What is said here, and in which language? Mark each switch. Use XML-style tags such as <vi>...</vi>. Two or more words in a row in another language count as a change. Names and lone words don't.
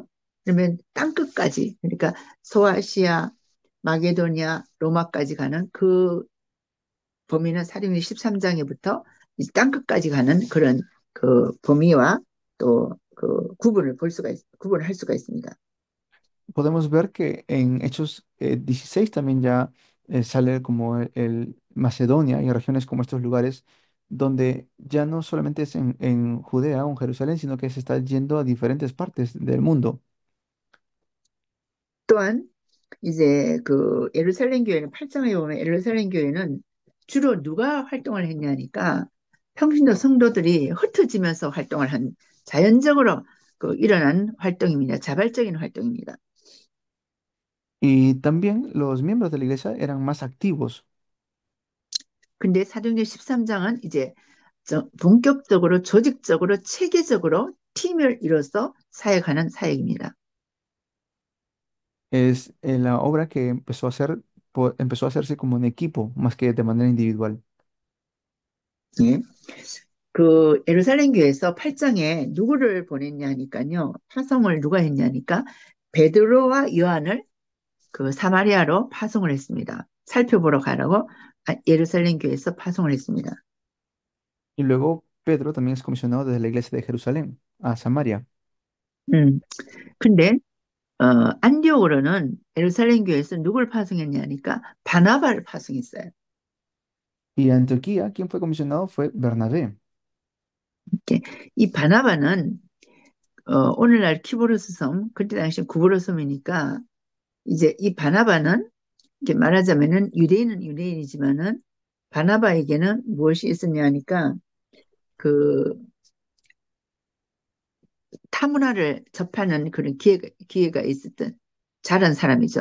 <ko>그러면 땅끝까지 그러니까 소아시아, 마게도니아, 로마까지 가는 그 범위는 사도행전 13장에부터 땅끝까지 가는 그런 그 범위와 또 그 구분을 할 수가 있습니다.</ko> <es>Podemos ver que en Hechos 16 también ya sale como el Macedonia y regiones como estos lugares donde ya no solamente es en Judea o en Jerusalén, sino que se está yendo a diferentes partes del mundo.</es> <ko>또한 이제 그 예루살렘 교회는 8장에 보면 예루살렘 교회는 주로 누가 활동을 했냐니까 평신도 성도들이 흩어지면서 활동을 한 자연적으로 그 일어난 활동입니다. 자발적인 활동입니다.</ko> <es>Y también los miembros de la iglesia eran más activos.</es> <ko>근데 사도행전 13장은 이제 본격적으로 조직적으로 체계적으로 팀을 이뤄서 사역하는 사역입니다.</ko> <es>Es la obra que empezó a hacer, empezó a hacerse como un equipo, más que de manera individual.</es> <ko>예. 그 예루살렘 교회에서 8장에 누구를 보냈냐니까요. 파송을 누가 했냐니까 베드로와 요한을 그 사마리아로 파송을 했습니다. 살펴보러 가라고 예루살렘 교회에서 파송을 했습니다.</ko> <es>Y luego Pedro también es comisionado desde la iglesia de Jerusalén a Samaria. 음.</es> <ko>근데 안디옥으로는 예루살렘 교회에서 누굴 파송했냐니까 바나바를 파송했어요.</ko> <es>Y a Antioquía, quien fue comisionado fue Bernabé.</es> <ko>이렇게. 이 바나바는 오늘날 키브로스 섬, 그때 당시 구브로스 섬이니까 이제 이 바나바는 이렇게 말하자면은 유대인은 유대인이지만은 바나바에게는 무엇이 있었냐 하니까 그 타문화를 접하는 그런 기회가 있었던 자란 사람이죠.</ko>